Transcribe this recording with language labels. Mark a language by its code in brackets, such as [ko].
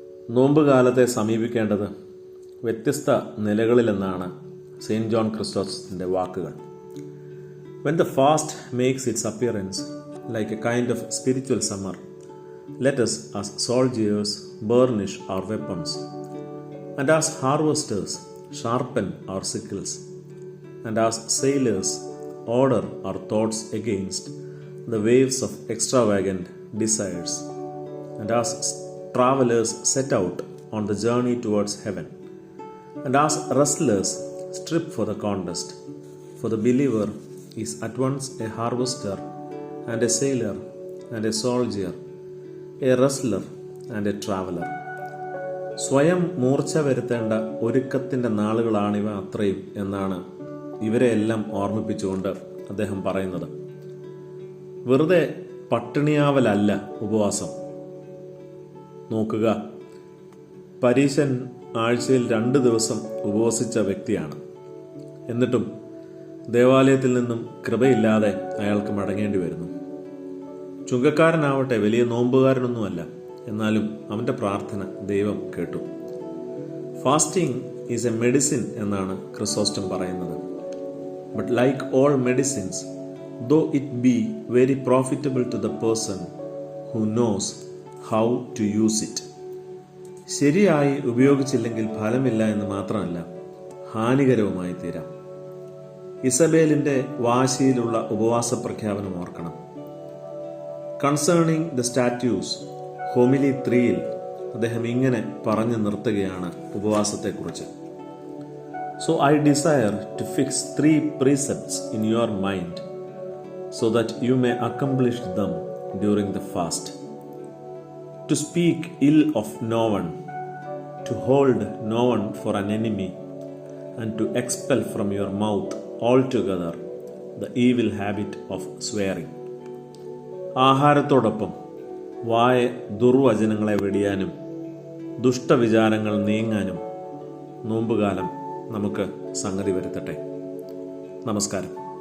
[ml] നോമ്പുകാലത്തെ സമീപിക്കേണ്ടത് വ്യത്യസ്ത നിലകളിലെന്നാണ് saint John ക്രിസോസ്റ്റത്തിന്റെ വാക്കുകൾ. [en] When the fast makes its appearance like a kind of spiritual summer, let us as soldiers burnish our weapons, and as harvesters sharpen our sickles, and as sailors order our thoughts against the waves of extravagant desires, and as travelers set out on the journey towards heaven, and as wrestlers strip for the contest. For the believer is at once a harvester and a sailor and a soldier, a wrestler and a traveler. [ml] സ്വയം മൂർച്ച വരുത്തേണ്ട ഒരുക്കത്തിൻ്റെ നാളുകളാണിവ അത്രയും എന്നാണ് ഇവരെയെല്ലാം ഓർമ്മിപ്പിച്ചുകൊണ്ട് അദ്ദേഹം പറയുന്നത്. വെറുതെ പട്ടിണിയാവലല്ല ഉപവാസം. നോക്കുക, പരീശൻ ആഴ്ചയിൽ 2 ദിവസം ഉപവസിച്ച വ്യക്തിയാണ്. എന്നിട്ടും ദേവാലയത്തിൽ നിന്നും കൃപയില്ലാതെ അയാൾക്ക് മടങ്ങേണ്ടി വരുന്നു. ചുങ്കക്കാരനാവട്ടെ വലിയ നോമ്പുകാരനൊന്നുമല്ല, എന്നാലും അവൻ്റെ പ്രാർത്ഥന ദൈവം കേട്ടു. [en] fasting is a medicine [ml] എന്നാണ് ക്രിസോസ്റ്റം പറയുന്നത്. [en] but like all medicines, though it be very profitable to the person who knows how to use it, [ml] ശരിയായി ഉപയോഗിച്ചില്ലെങ്കിൽ ഫലമില്ല എന്ന് മാത്രമല്ല, ഹാനികരവുമായി തീരാം. ഇസബേലിന്റെ വാശിയിലുള്ള ഉപവാസ പ്രഖ്യാപനം ഓർക്കണം. കൺസേണിംഗ് ദ സ്റ്റാറ്റ്യൂസ് ഹോമിലി 3-ൽ അദ്ദേഹം ഇങ്ങനെ പറഞ്ഞു നിർത്തുകയാണ് ഉപവാസത്തെക്കുറിച്ച്. [en] So I desire to fix 3 precepts in your mind, so that you may accomplish them during the fast. To speak ill of no one, to hold no one for an enemy, and to expel from your mouth altogether the evil habit of swearing. [ml] ആഹാരത്തോടൊപ്പം വായ ദുർവചനങ്ങളെ വെടിയാനും ദുഷ്ടവിചാരങ്ങൾ നീങ്ങാനും നോമ്പുകാലം നമുക്ക് സംഗതി വരുത്തട്ടെ. നമസ്കാരം.